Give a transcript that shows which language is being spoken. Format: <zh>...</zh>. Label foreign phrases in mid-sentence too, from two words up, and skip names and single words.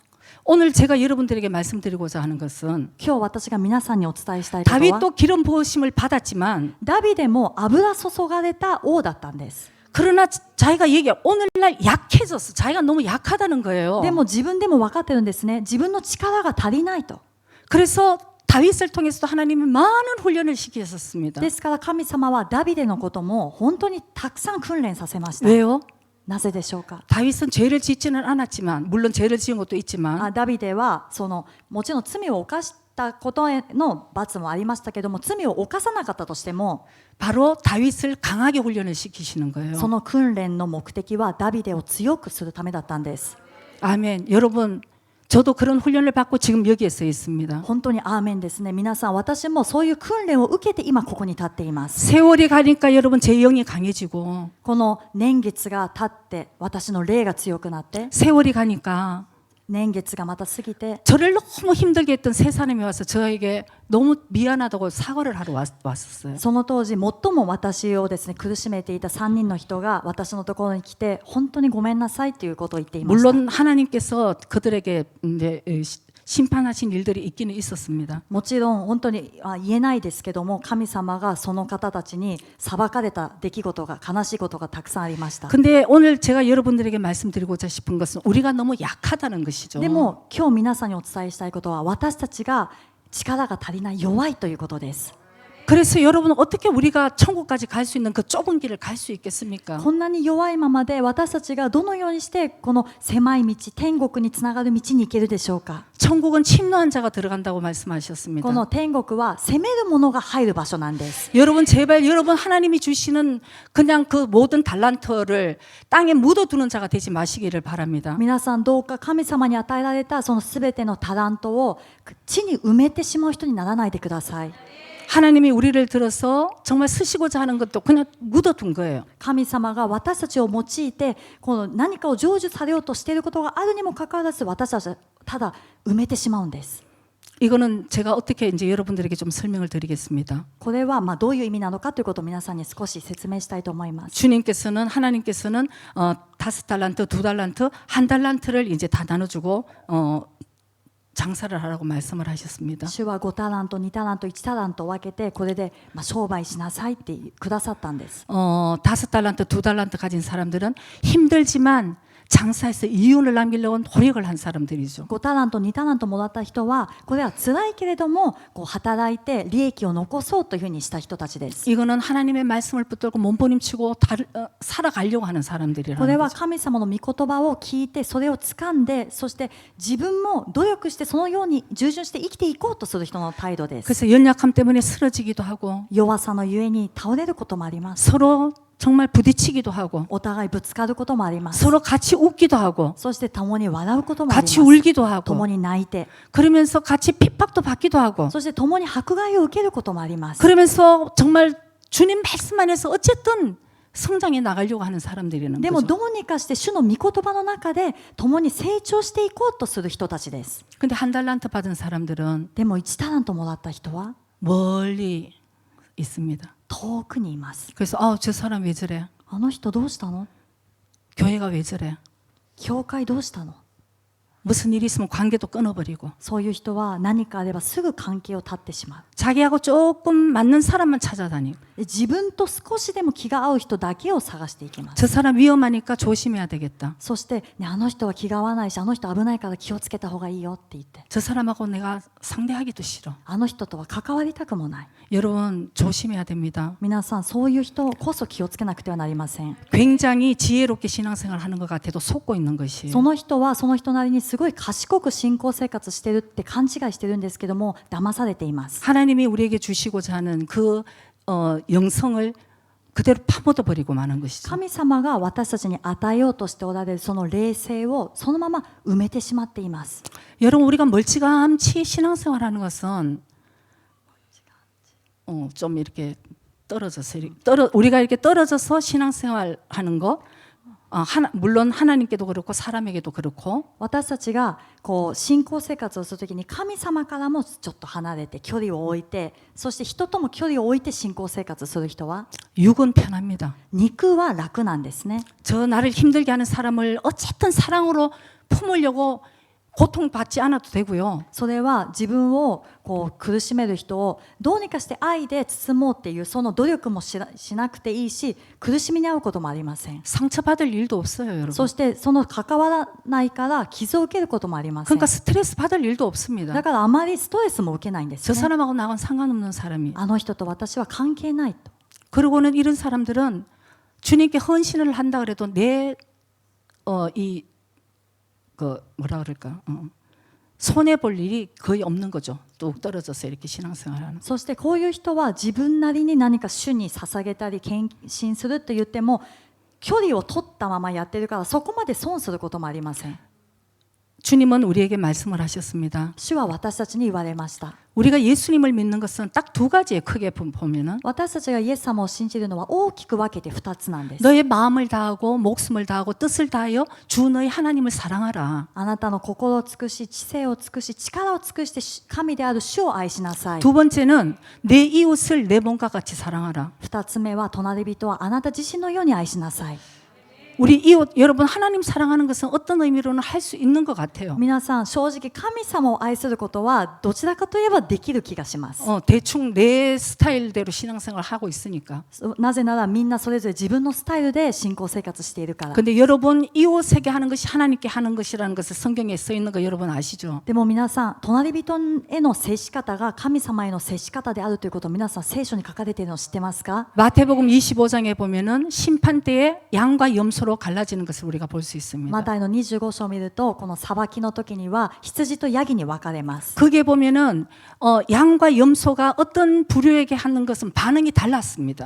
<ko>오늘 제가 여러분들에게 말씀드리고자 하는 것은</ko> <ja>今日私が皆さんにお伝えしたいことは</ja> <ko>다윗도 기름 부으심을 받았지만</ko> <ja>ダビデも油注がれた王だったんです</ja> <ko>그러나 자기가 얘기해 오늘날 약해졌어. 자기가 너무 약하다는 거예요.</ko> <ja>でも自分でも分かってるんですね自分の力が足りないと</ja> <ko>그래서 다윗을 통해서도 하나님이 많은 훈련을 시키셨습니다.</ko> <ja>ですから神様はダビデのことも本当にたくさん訓練させました</ja> <ko>왜요?</ko> <ja>なぜでしょうか</ja> <ko>다윗은 죄를 짓지는 않았지만 물론 죄를 지은 것도 있지만</ko> <ja>ダビデはもちろん罪を犯したことへの罰もありましたけども罪を犯さなかったとしても</ja> <ko>바로 다윗을 강하게 훈련을 시키시는 거예요.</ko> <ja>その訓練の目的はダビデを強くするためだったんです</ja> <ko>아멘. 여러분 저도 그런 훈련을 받고 지금 여기에 서 있습니다.</ko> <ja>本当にアーメンですね皆さん私もそういう訓練を受けて今ここに立っています</ja> <ko>세월이 가니까 여러분 제 영이 강해지고</ko> <ja>この年月が経って私の霊が強くなって</ja> <ko>세월이 가니까</ko> <ja>年月がまた過ぎて</ja> <ko>저를 너무 힘들게 했던 세 사람이 와서 저에게 너무 미안하다고 사과를 하러 왔었어요.</ko> <ja>その当時最も私をですね苦しめていた3人の人が私のところに来て本当にごめんなさいということを言っていました</ja> <ko>물론 하나님께서 그들에게 이제 심판하신 일들이 있기는 있었습니다.</ko> <ja>もちろん本当に言えないですけども、神様がその方たちに裁かれた出来事が、悲しいことがたくさんありました。</ja> <ko>근데 오늘 제가 여러분들에게 말씀드리고자 싶은 것은 우리가 너무 약하다는 것이죠.</ko> <ja>でも今日皆さんにお伝えしたいことは、私たちが力が足りない、弱いということです。</ja> <ko>그래서 여러분은 어떻게 우리가 천국까지 갈 수 있는 그 좁은 길을 갈 수 있겠습니까?</ko> <ja>こんなに弱いままで私たちがどのようにしてこの狭い道、天国につながる道に行けるでしょうか。</ja> <ko>천국은 침노한 자가 들어간다고 말씀하셨습니다.</ko> <ja>この天国は責める者が入る場所なんです。</ja> <ko>여러분 제발 여러분 하나님이 주시는 그냥 그 모든 달란트를 땅에 묻어두는 자가 되지 마시기를 바랍니다.</ko> <ja>皆さんどうか神様に与えられたそのすべてのタラントを地に埋めてしまう人にならないでください。</ja> <ko>하나님이 우리를 들어서 정말 쓰시고자 하는 것도 그냥 묻어둔 거예요.</ko> <ja>神様が私たちを用いてこの何かを成就されようとしていることがあるにもかかわらず、私たちはただ埋めてしまうんです。</ja> <ko>이거는 제가 어떻게 이제 여러분들에게 좀 설명을 드리겠습니다.</ko> <ja>これはどういう意味なのかということを皆さんに少し説明したいと思います。</ja> <ko>주님께서는 하나님께서는 5달란트, 2달란트, 1달란트를 이제 다 나눠주고 장사를 하라고 말씀을 하셨습니다.</ko> <ja>主は5タラント、2タラント、1タラントを分けて、これで商売しなさいってくださったんです。</ja> <ko>5달란트, 2달란트 가진 사람들은 힘들지만 장사해서 이윤을 남기려고 노력을 한 사람들이죠.</ko> <ja>5 タラント、2タラントもらった人は、これは辛いけれども働いて利益を残そうというふうにした人たちです。</ja> <ko>이거는 하나님의 말씀을 붙들고 몸부림치고 살아가려고 하는</ko> <ja>これ</ja> <ko>사람들이라는</ko> <ja>は</ja> <ko>거죠.</ko> <ja>神様の御言葉を聞いて、それを掴んで、そして自分も努力してそのように従順して生きていこうとする人の態度です。</ja> <ko>그래서 연약함 때문에 쓰러지기도 하고</ko> <ja>弱さのゆえに倒れることもあります。</ja> <ko>서로 정말 부딪히기도 하고</ko> <ja>お互いぶつかることもあります。</ja> <ko>서로 같이 웃기도 하고</ko> <ja>そして共に笑うこともありま</ja> <ko>같이</ko> <ja>す。</ja> <ko>울기도 하고</ko> <ja>共に泣いて、</ja> <ko>그러면서 같이 핍박도 받기도 하고</ko> <ja>そして共に迫害を受けることもあります。</ja> <ko>그러면서 정말 주님 말씀 안에서 어쨌든 성장해 나가려고 하는 사람들이라는</ko> <ja>でも</ja> <ko>거죠.</ko> <ja>どうにかして主の御言葉の中で共に成長していこうとする人たちです。</ja> <ko>근데 1달란트 받은 사람들은</ko> <ja>でも1タラントもらった人は</ja> <ko>멀리 있습니다.</ko> <ja>遠くにいます。</ja> <ko>그래서 저 사람 왜 저래?</ko> <ja>あの人どうしたの？</ja> <ko>교회가 왜 저래?</ko> <ja>教会どうしたの？</ja> <ko>무슨 일이 있으면 관계도 끊어버리고</ko> <ja>そういう人は何かあればすぐ関係を断ってしまう。</ja> <ko>자기하고 조금 맞는 사람만 찾아다니고</ko> <ja>自分と少しでも気が合う人だけを探していきます。</ja> <ko>저 사람 위험하니까 조심해야 되겠다.</ko> <ja>そして、ね、あの人は気が合わないし、あの人危ないから気をつけた方がいいよって言って、</ja> <ko>저 사람하고 내가 상대하기도 싫어.</ko> <ja>あの人とは関わりたくもない。</ja> <ko>여러분 조심해야 됩니다.</ko> <ja>皆さん、そういう人こそ気をつけなくてはなりません。</ja> <ko>굉장히 지혜롭게 신앙생활하는 것 같아도 속고 있는 것이에요.</ko> <ja>その人はその人なりにすごい賢く信仰生活してるって勘違いしてるんですけども、騙されています。</ja> <ko>하나님이 우리에게 주시고자 하는 그 영성을 그대로 파묻어 버리고 마는 것이죠.</ko> <ja>神様が私たちに与えようとしておられるその霊性をそのまま埋めてしまっています。</ja> <ko>여러분 우리가 멀찌감치 신앙생활하는 것은 좀 이렇게 우리가 이렇게 떨어져서 신앙생활하는 거 물론 하나님께도 그렇고 사람에게도 그렇고</ko> <ja>私たちが信仰生活をするときに神様からもちょっと離れて距離を置いて、そして人とも距離を置いて信仰生活する人は</ja> <ko>육은 편합니다.</ko> <ja>肉は楽なんですね。</ja> <ko>저 나를 힘들게 하는 사람을 어쨌든 사랑으로 품으려고 고통받지 않아도 되고요.</ko> <ja>それは自分を苦しめる人をどうにかして愛で包もうっていうその努力もしなくていいし、苦しみに遭うこともありません。</ja> <ko>상처받을 일도 없어요, 여러분.</ko> <ja>そしてその関わらないから傷を受けることもありません。</ja> <ko>그러니까 스트레스 받을 일도 없습니다.</ko> <ja>だからあまりストレスも受けないんです</ja> <ko>저</ko> <ja>ね。</ja> <ko>사람하고 나하고는 상관없는 사람이.</ko> <ja>あの人と私は関係ないと。</ja> <ko>그러고는 이런 사람들은 주님께 헌신을 한다 그래도 뭐라 그럴까? 손해 볼 일이 거의 없는 거죠. 뚝 떨어져서 이렇게 신앙생활하는.</ko> <ja>そしてこういう人は自分なりに何か主に捧げたり献身すると言っても距離を取ったままやってるからそこまで損することもありません。</ja> <ko>주님은 우리에게 말씀을 하셨습니다.</ko> <ja>主は私たちに言われました。</ja> <ko>우리가 예수님을 믿는 것은 딱 두 가지에 크게 보면은</ko> <ja>私たちがイエス様を信じるのは大きく分けて2つなんです。</ja> <ko>너의 마음을 다하고 목숨을 다하고 뜻을 다하여 주 너의 하나님을 사랑하라.</ko> <ja>あなたの心を尽くし、知性を尽くし、力を尽くして神である主を愛しなさい。</ja> <ko>두 번째는 내 이웃을 내 몸과 같이 사랑하라.</ko> <ja>2つ目は隣人はあなた自身のように愛しなさい。</ja> <ko>우리 이웃 여러분 하나님 사랑하는 것은 어떤 의미로는 할 수 있는 것 같아요.</ko> <ja>皆さん正直神様を愛することはどちらかといえばできる気がします。</ja> <ko>대충 내 스타일대로 신앙생활을 하고 있으니까.</ko> <ja>なぜならみんなそれぞれ自分のスタイルで信仰生活しているから。</ja> <ko>근데 여러분 이웃에게 하는 것이 하나님께 하는 것이라는 것을 성경에 써 있는 거 여러분 아시죠?</ko> <ja>でも皆さん隣人への接し方が神様への接し方であるということを皆さん聖書に書かれているのを知ってますか？</ja> <ko>마태복음 25장에 보면은 심판 때에 양과 염소로 갈라지는 것을 우리가 볼 수 있습니다.</ko> <ja>マタイの25章を見るとこの裁きの時には羊とヤギに分かれます。</ja> <ko>그게 보면은 양과 염소가 어떤 부류에게 하는 것은 반응이 달랐습니다.</ko>